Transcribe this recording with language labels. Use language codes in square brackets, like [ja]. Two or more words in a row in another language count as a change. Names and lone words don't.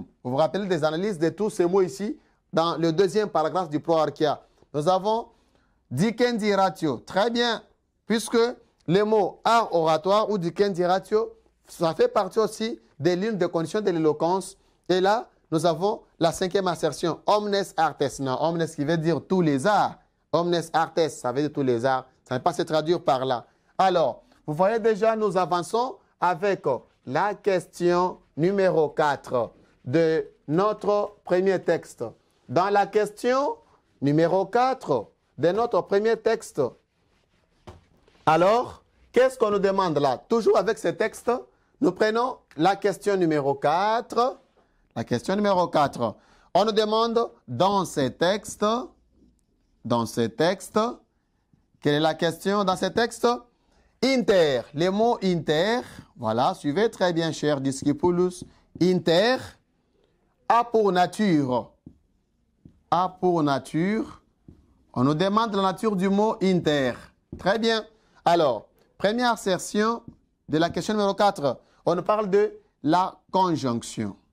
[fr] Vous vous rappelez des analyses de tous ces mots ici, dans le deuxième paragraphe du proarchia. Nous avons [la] dicendi ratio. [fr] Très bien, puisque les mots art oratoire ou [la] dicendi ratio, [fr] ça fait partie aussi des lignes de conditions de l'éloquence. Et là, nous avons la cinquième assertion, [la] omnes artes. [fr] Non, omnes qui veut dire tous les arts. [la] Omnes artes, [fr] ça veut dire tous les arts. Ça ne peut pas se traduire par là. Alors, vous voyez déjà, nous avançons avec la question numéro 4 de notre premier texte. Dans la question numéro 4 de notre premier texte, alors, qu'est-ce qu'on nous demande là? Toujours avec ce texte, nous prenons la question numéro 4. La question numéro 4. On nous demande dans ce texte, quelle est la question dans ce texte? Inter, les mots inter, voilà, suivez très bien, cher discipulus. Inter, a pour nature. A pour nature. On nous demande la nature du mot inter. Très bien. Alors, première assertion de la question numéro 4. On nous parle de la conjonction.